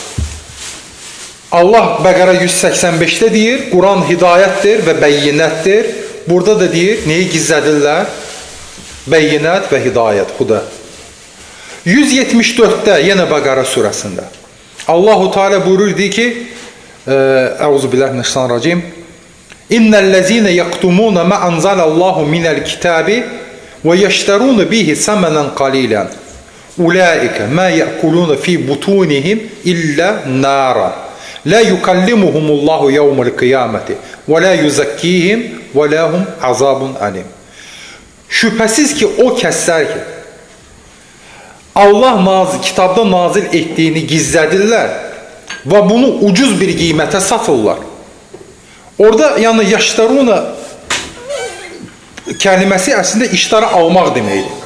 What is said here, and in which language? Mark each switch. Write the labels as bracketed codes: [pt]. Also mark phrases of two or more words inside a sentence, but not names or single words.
[az] Allah Bəqərə 185-də deyir, Quran hidayətdir və bəyyinətdir. Burada da deyir, neyi gizlədirlər? Bəyyinət və hidayət, huda. 174-də, yenə Bəqərə surəsində, Allah-u Teala buyurur, deyir ki, [ar] أعوذ بالله من الشيطان الرجيم، إن الذين يكتمون ما أنزل الله من الكتاب ويشترون به ثمنا قليلا. أولئك ما يأكلون في بطونهم إلا النار. لا يكلمهم الله يوم القيامة ولا يزكيهم ولهم عذاب أليم. [az] Şübhəsiz ki, o kəslər ki, Allah kitabda nazil etdiyini gizlədirlər və bunu ucuz bir qiymətə satırlar. Orada yəni yaşlaruna kəlməsi əslində iştara almaq deməkdir.